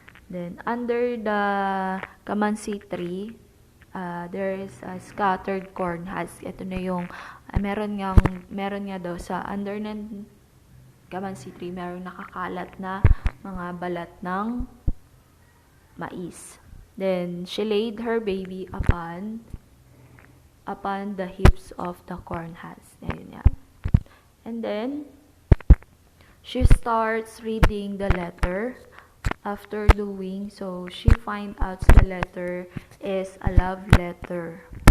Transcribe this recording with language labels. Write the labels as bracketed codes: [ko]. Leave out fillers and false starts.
[en] Then, under the calamansi tree, there is a scattered cornhusk. [tl] Ito na yung, meron nga daw sa under ng calamansi tree, meron nakakalat na mga balat ng mais. [en] Then, she laid her baby upon the hips of the cornhusk. [tl] Ayun yan. [en] And then, she starts reading the letter after doing, so she find out the letter is a love letter.